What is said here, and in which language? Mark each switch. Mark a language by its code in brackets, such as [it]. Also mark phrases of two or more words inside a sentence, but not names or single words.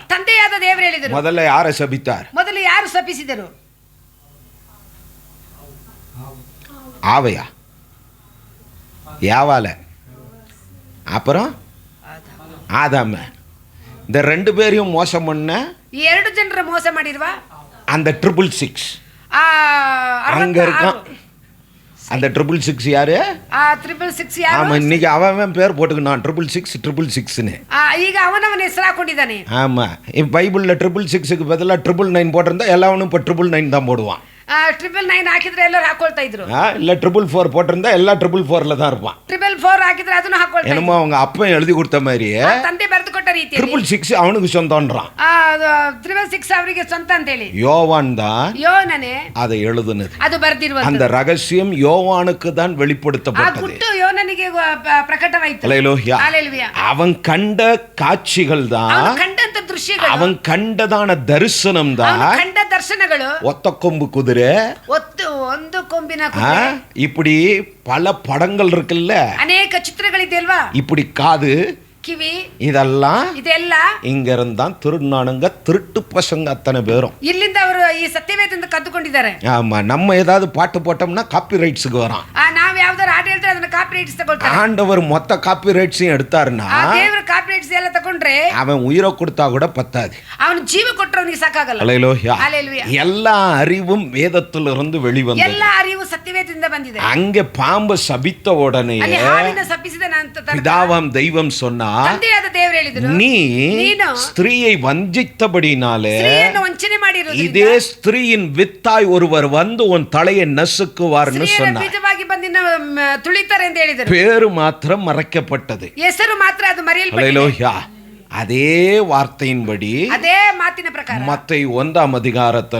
[kn] ತಂದೆಯಾದ ದೇವರು ಹೇಳಿದರು. [ta] முதல்ல யாரை சபித்தார்? [kn] ಮೊದಲು ಯಾರು ಶಪಿಸಿದರು? [ta] ஆவையா, யாவால, அப்புறம் ஆதாம. இந்த 2 பேரையும் மோசம் பண்ண [kn] ಈ 2 ಜನರ ಮೋಸ ಮಾಡಿರುವ [ta] அந்த 666 [kn] ಆ [ta] அங்க இருக்கான். அந்த 666 யாரு? [kn] 666 ಯಾರು? [ta] ஆமா, இன்னைக்கு அவன் பேர் போட்டுக்கணும் 666 [kn] ಈಗ ಅವನವನ ಹೆಸರು ಹಾಕೊಂಡಿದ್ದಾನೆ. [ta] ஆமா, பைபிள்ல 666க்கு பதிலா 999 போட்டிருந்தா எல்லாவனும் இப்போ 999 தான் போடுவான். [kn] 999 ಹಾಕಿದ್ರೆ ಎಲ್ಲರೂ ಹಾಕೊಳ್ತಾ ಇದ್ರು. [ta] இல்ல 444 போட்டிருந்தா எல்லா 444ல தான் இருப்பான். [kn] 444 ಹಾಕಿದ್ರೆ ಅದನ್ನು ಹಾಕೊಳ್ತಾ [ta] என்னமோ அவங்க அப்பன் எழுதி கொடுத்த மாதிரி [kn] ತಂದೆ ಬರೆದು ಕೊಟ್ಟ ರೀತಿ [ta] 666 ಅವನಿಗೆ சொந்தம்ன்றான். [kn] 666 ಅವರಿಗೆ ಸ್ವಂತ ಅಂತ ಹೇಳಿ [ta] யோவான் தான் [kn] ಯೋನನೇ [ta] அதை எழுதுனது. [kn] ಅದು ಬರೆದಿರುವಂತ [ta] அந்த ரகசியம் யோவானுக்கு தான் [kn] ಆ [ta] வெளிப்படுத்தப்பட்டது. [kn] ಗುಟ್ಟು ಯೋನನಿಗೆ ಪ್ರಕಟವಾಯಿತು. [ta] ஹல்லேலூயா. ஹல்லேலூயா. அவன் கண்ட காட்சிகள் தான், [kn] ಅವನು ಕಂಡಂತ ದೃಶ್ಯಗಳು, [ta] அவன் கண்டதான தரிசனம் தான் [kn] ಅವನು ಕಂಡ ದರ್ಶನಗಳು, [ta] ஒத்த கொம்பு குதிரை, [kn] ಒಂದು ಕೊಂಬಿನ ಕುದುರೆ, [ta] இப்படி பல படங்கள் இருக்குல்ல, [kn] ಅನೇಕ ಚಿತ್ರಗಳಿದೆ ಅಲ್ವಾ, [ta] இப்படி காது, [kn] ಕಿವಿ, [ta] இதெல்லாம் [kn] ಇದೆಲ್ಲ [ta] இங்க இருந்தான் திருநானுங்க திருட்டு பசங்க அத்தனை பேரும். [kn] ಇಲ್ಲಿಂದ ಅವರು ಈ ಸತ್ಯವೇದದಿಂದ ಕದ್ದುಕೊಂಡಿದ್ದಾರೆ. [ta] ஆமா, நம்ம ஏதாவது பாட்டு போட்டோம்னா காப்பி ரைட்ஸுக்கு வரான். [kn] ನಾವ್ ಯಾವ್ದಾರು ಹಾಡು ಹೇಳ್ತಾರೆ ಅದನ್ನ ಕಾಪಿ ರೈಟ್ಸ್ ತಗೊಳ್ತಾರೆ. [ta] ஆண்டவர் மொத்த காப்பி ரைட்ஸையும் எடுத்தாருன்னா [kn] ದೇವರು ಕಾಪಿ ರೈಟ್ಸ್ ಎಲ್ಲ ತಗೊಂಡ್ರೆ [ta] அவன் உயிரை கொடுத்தா கூட பத்தாது. [kn] ಅವನು ಜೀವ ಕೊಟ್ಟರೆ ಅವನಿಗೆ ಸಾಕಾಗಲ್ಲ. [ta] ஹல்லேலூயா. ஹல்லேலூயா. எல்லா அறிவும் வேதத்திலிருந்து வெளிவந்தது. [kn] ಎಲ್ಲ ಅರಿವು ಸತ್ಯವೇದದಿಂದ ಬಂದಿದೆ. [ta] அங்கே பாம்பு சபித்த உடனே [kn] ಅಲ್ಲಿ ಹಾವಿನ ಶಪಿಸಿದ ನಂತರ [ta] பிதாவாம் தெய்வம் சொன்னா, [kn] ತಂದೆಯಾದ ದೇವರು ಹೇಳಿದ್ರು, [ta] நீ ஸ்திரீயை வஞ்சித்தபடினாலே [kn] ಸ್ತ್ರೀಯನ್ನು ವಂಚನೆ ಮಾಡಿರುವುದರಿಂದ [ta] இதே ஸ்திரீயின் வித்தாய் ஒருவர் வந்து உன் தலையை நசுக்குவார்னு [kn] ಸ್ತ್ರೀಯರ [ta] சொன்னார். [kn] ಬೀಜವಾಗಿ ಬಂದಿನ ತುಳಿತಾರೆ ಅಂತ ಹೇಳಿದರು. [ta] பேரு மாத்திரம் மறைக்கப்பட்டது. [kn] ಹೆಸರು ಮಾತ್ರ ಅದು ಮರೆಯಲ್ಪಟ್ಟಿದೆ. [ta] ஹல்லேலூயா. அதே வார்த்தையின்படி [kn] ಅದೇ ಮಾತಿನ ಪ್ರಕಾರ [ta] மத்தை 1ஆம் அதிகாரத்துல